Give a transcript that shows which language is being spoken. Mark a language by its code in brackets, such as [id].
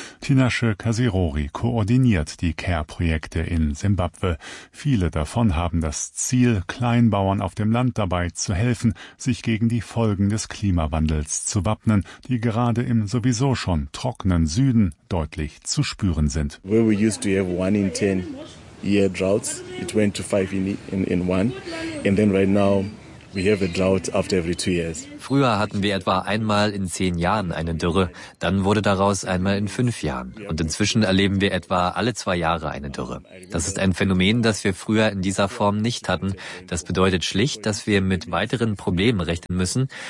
[de] Tinashe Kasirori koordiniert die Care-Projekte in Simbabwe. Viele davon haben das Ziel, Kleinbauern auf dem Land dabei zu helfen, sich gegen die Folgen des Klimawandels zu wappnen, die gerade im sowieso schon trockenen Süden deutlich zu spüren sind. [en] Where we used to have 1 in 10 year droughts, it went to 5 in one, and then right now We have a drought after every 2 years. [de] Früher hatten wir etwa einmal in 10 Jahren eine Dürre. Dann wurde daraus einmal in 5 Jahren. Und inzwischen erleben wir etwa alle 2 Jahre eine Dürre. Das ist ein Phänomen, das wir früher in dieser Form nicht hatten. Das bedeutet schlicht, dass wir mit weiteren Problemen rechnen müssen.